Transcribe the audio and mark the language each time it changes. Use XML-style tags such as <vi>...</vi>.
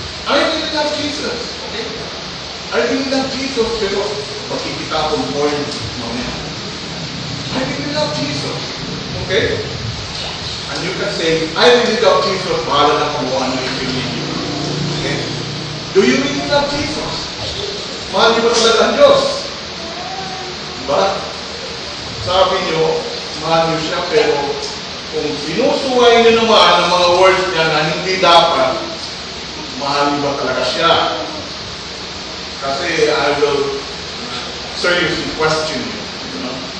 <en>I really love Jesus. Okay? I really love Jesus,</en> <tl>pero makikita akong born mamaya.</tl> <en>I really love Jesus. Okay? And you can say, I really love Jesus,</en> <tl>bahala na kung ano yung pinili.</tl> <en>Okay? Do you really love Jesus?</en> <tl>Mahal niyo ba talaga ang Diyos? Diba? Sabi niyo, mahal niyo siya, pero kung sinusuway niyo naman ang mga words niya na hindi dapat, mahal niyo ba talaga siya?</tl> <en>Kasi I will seriously question you. You know?</en>